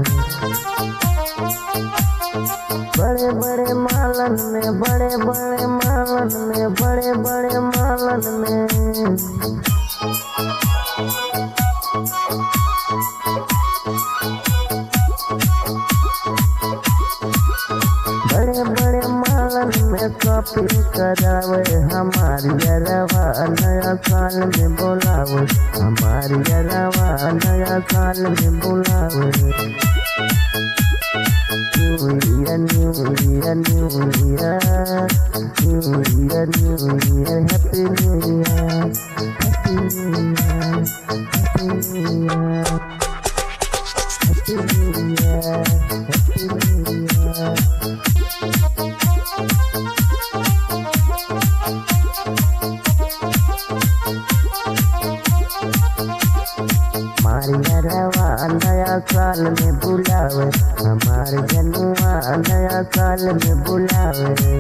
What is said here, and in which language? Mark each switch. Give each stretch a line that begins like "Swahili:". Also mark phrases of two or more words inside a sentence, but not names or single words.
Bhojpuri: बड़े बड़े मालन में, बड़े बड़े मालन में, बड़े बड़े मालन में, बड़े बड़े मालन में शॉपिंग करावे हमारी अरवा नया साल में बुलावे, हमारी अरवा नया साल में बुलावे।
English: New Year, New Year, New Year, New Year, New Year, Happy New Year, Happy New Year, Happy New Year, Happy New Year, Happy New Year.
Bhojpuri: हमारी अरवा नया साल में बुलावे, हमारे जनुआ नया साल में बुलावे।